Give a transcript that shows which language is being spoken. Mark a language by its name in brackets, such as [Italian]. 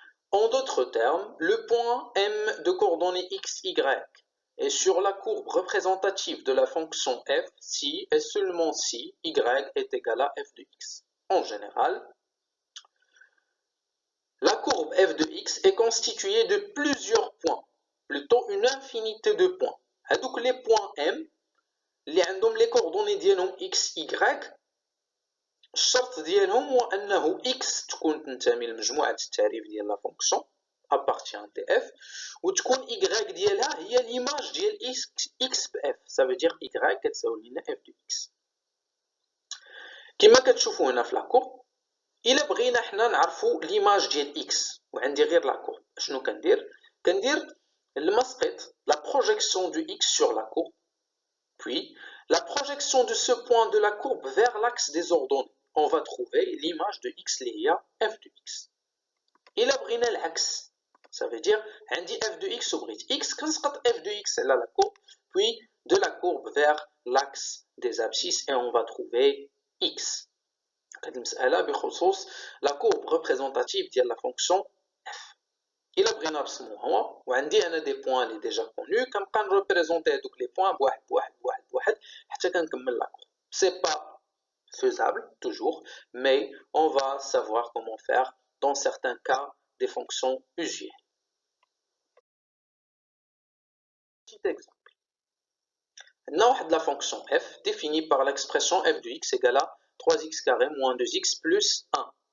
[French] En d'autres termes, le point m de coordonnées x, y est sur la courbe représentative de la fonction f si et seulement si y est égal à f de x. En général, la courbe f de x est constituée de plusieurs points, plutôt une infinité de points. Donc les points m, [Arabic] les coordonnées ديالهم x, y, الشرط ديالهم هو أنه x تكون تنتمي لمجموعة التعريف ديال لا فونكسيون [French] appartient à f [Arabic] وتكون y ديالها هي l'image ديال x ب f. [French] Ça veut dire [Arabic] y كتساوي لنا f de x. كما كتشوفوا هنا في لاكورب، إلا بغينا حنا نعرفوا ليماج ديال x وعندي غير لاكورب، شنو كندير المسقط [French] la projection du x sur la courbe puis la projection de ce point de la courbe vers l'axe des ordonnées. On va trouver l'image de x [Arabic] اللي هي [French] f de x. [Arabic] إلا بغينا العكس، [French] ça veut dire عندي f de x وبغيت x [Arabic] كنسقط f de x على [French] la courbe puis de la courbe vers l'axe des abscisses et on va trouver x. [Arabic] هاد المسألة بخصوص [French] la courbe représentative ديال la fonction f. [Arabic] إلا بغينا نرسموها هو وعندي أنا دي بوان اللي ديجا كونو كنبقى نريبريزونتي هادوك لي بوان بواحد بواحد بواحد بواحد حتى كنكمل لا كورب. [French] سي با faisable toujours, mais on va savoir comment faire dans certains cas des fonctions usuelles. Petit exemple. On a la fonction f définie par l'expression f de x égale à 3x carré moins 2x plus 1.